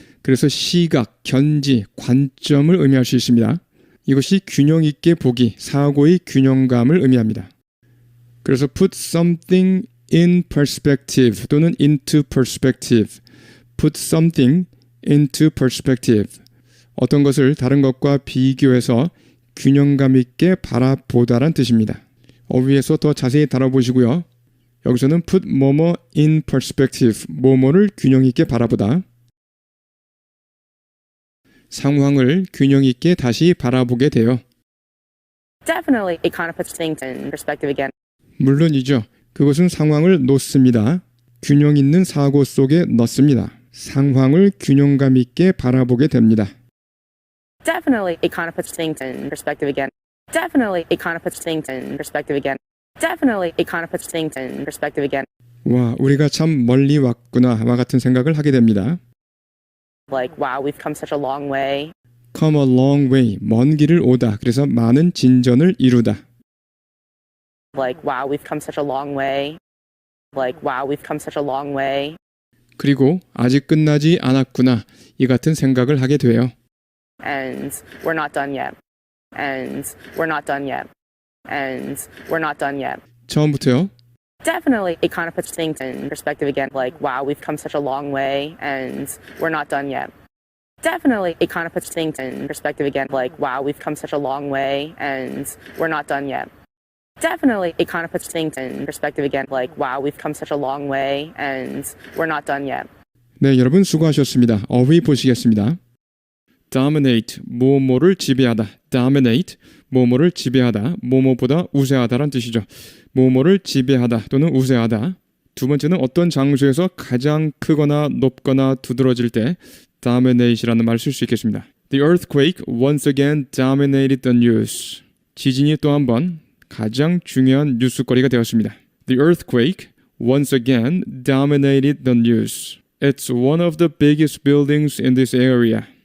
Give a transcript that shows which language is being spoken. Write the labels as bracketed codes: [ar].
[ko] 그래서 시각, 견지, 관점을 의미할 수 있습니다. 이것이 균형 있게 보기, 사고의 균형감을 의미합니다. 그래서 [en] put something in perspective [ko] 또는 into perspective. [en] put something into perspective. [ko] 어떤 것을 다른 것과 비교해서 균형감 있게 바라보다란 뜻입니다. 어휘에서 더 자세히 다뤄보시고요. 여기서는 put 뭐뭐 in perspective, 뭐뭐를 균형 있게 바라보다. 상황을 균형 있게 다시 바라보게 돼요. [en] Definitely, it kind of puts things in perspective again. [ko] 물론이죠. 그것은 상황을 놓습니다. 균형 있는 사고 속에 넣습니다. 상황을 균형감 있게 바라보게 됩니다. [en] Definitely, it kind of puts things in perspective again. Definitely, it kind of puts things in perspective again. Definitely, it kind of puts things in perspective again. [ko] 와, 우리가 참 멀리 왔구나와 같은 생각을 하게 됩니다. [en] Like, wow, we've come such a long way. Come a long way, [ko] 먼 길을 오다. 그래서 많은 진전을 이루다. [en] Like, wow, we've come such a long way. Like, wow, we've come such a long way. [ko] 그리고 아직 끝나지 않았구나. 이 같은 생각을 하게 돼요. [en] And we're not done yet. And we're not done yet. And we're not done yet. [ko] 처음부터요. [en] Definitely, it kind of puts things in perspective again. Like, wow, we've come such a long way, and we're not done yet. Definitely, it kind of puts things in perspective again. Like, wow, we've come such a long way, and we're not done yet. Definitely, it kind of puts things in perspective again. Like, wow, we've come such a long way, and we're not done yet. [ko] 네, 여러분 수고하셨습니다. 어휘 보시겠습니다. Dominate, 뭐뭐를 지배하다. Dominate, 뭐뭐를 지배하다. 뭐뭐보다 우세하다란 뜻이죠. 뭐뭐를 지배하다 또는 우세하다. 두 번째는 어떤 장소에서 가장 크거나 높거나 두드러질 때 dominate이라는 말을 쓸 수 있겠습니다. [en] The earthquake once again dominated the news. [ko] 지진이 또 한 번 가장 중요한 뉴스거리가 되었습니다. [en] The earthquake once again dominated the news. It's one of the biggest buildings in this area.